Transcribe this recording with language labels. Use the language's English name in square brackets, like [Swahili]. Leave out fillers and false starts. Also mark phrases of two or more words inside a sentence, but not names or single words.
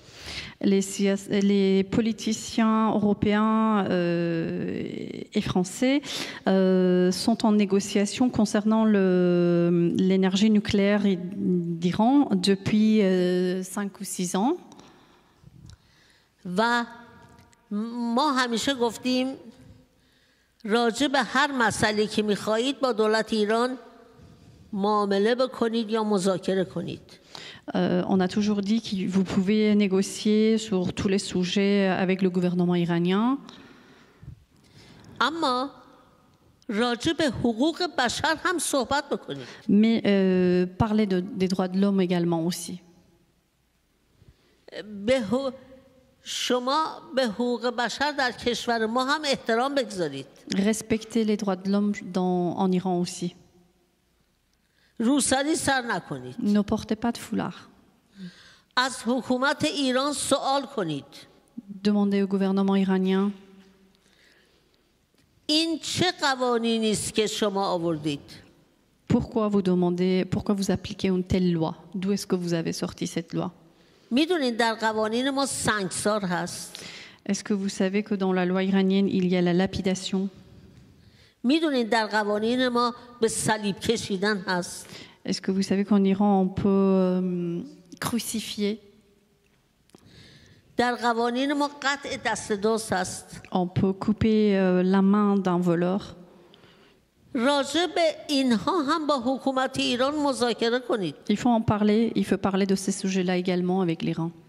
[French] Les politiciens européens et français sont en négociation concernant l'énergie nucléaire d'Iran depuis 5 ou 6 ans. [Persian] و ما همیشه گفتیم راجع به هر مسئله که میخواهید با دولت ایران معامله بکنید یا مذاکره کنید. [French] On a toujours dit que vous pouvez négocier sur tous les sujets avec le gouvernement iranien. [Persian] اما راجع به حقوق بشر هم صحبت بکنید. [French] Mais parler des droits de l'homme également aussi. [Persian] شما به حقوق بشر در کشور ما هم احترام بگذارید. [French] Respectez les droits de l'homme en Iran aussi. [Persian] روسری سر نکنید. [French] Ne portez pas de foulard. [Persian] از حکومت ایران سوال کنید. [French] Demandez au gouvernement iranien. [Persian] این چه قوانینی است که شما آوردید؟ [French] Pourquoi vous appliquez une telle loi? D'où est-ce que vous avez sorti cette loi? [Persian] میدونید در قوانین ما سنگسار هست. [French] Est-ce que vous savez que dans la loi iranienne il y a la lapidation? [Persian] میدونید در قوانین ما به صلیب کشیدن هست. [French] Est-ce que vous savez qu'en Iran, on peut crucifier? On peut couper la main d'un voleur. Il faut en parler, il faut parler de ces sujets-là également avec l'Iran.